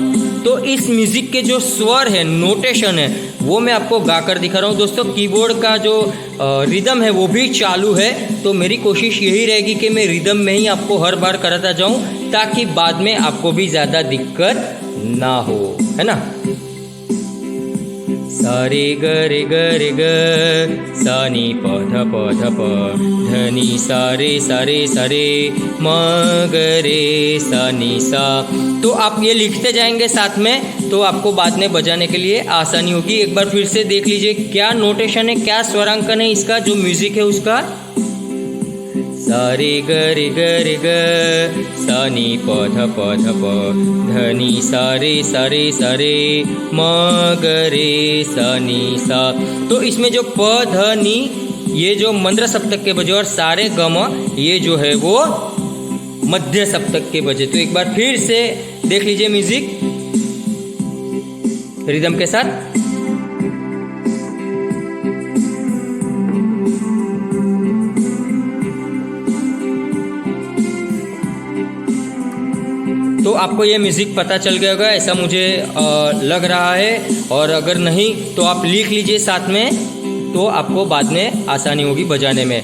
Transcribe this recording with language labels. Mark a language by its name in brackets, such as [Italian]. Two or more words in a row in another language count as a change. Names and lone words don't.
[Hindi] तो इस म्यूजिक के जो स्वर है, नोटेशन है, वो मैं आपको गाकर दिखा रहा हूँ दोस्तों। कीबोर्ड का जो रिदम है वो भी चालू है, तो मेरी कोशिश यही रहेगी कि मैं रिदम में ही आपको हर बार कराता जाऊँ, ताकि बाद में आपको भी ज़्यादा दिक्कत ना हो, है ना। सा रे ग रे ग रे ग, सा नी प ध ध नी सा रे म ग रे सा नी सा। तो आप ये लिखते जाएंगे साथ में, तो आपको बाद में बजाने के लिए आसानी होगी। एक बार फिर से देख लीजिए क्या नोटेशन है, क्या स्वरांकन है इसका, जो म्यूजिक है उसका। सा रे ग रे ग रे ग, सा नी प ध ध नी सा रे म ग रे सा नी सा। तो इसमें जो प ध नी, ये जो मंद्र सप्तक के बजे, और सारे गम ये जो है वो मध्य सप्तक के बजे। तो एक बार फिर से देख लीजिए [English] music rhythm [Hindi] के साथ। तो आपको ये म्यूज़िक पता चल गया होगा, ऐसा मुझे लग रहा है, और अगर नहीं तो आप लिख लीजिए साथ में, तो आपको बाद में आसानी होगी बजाने में।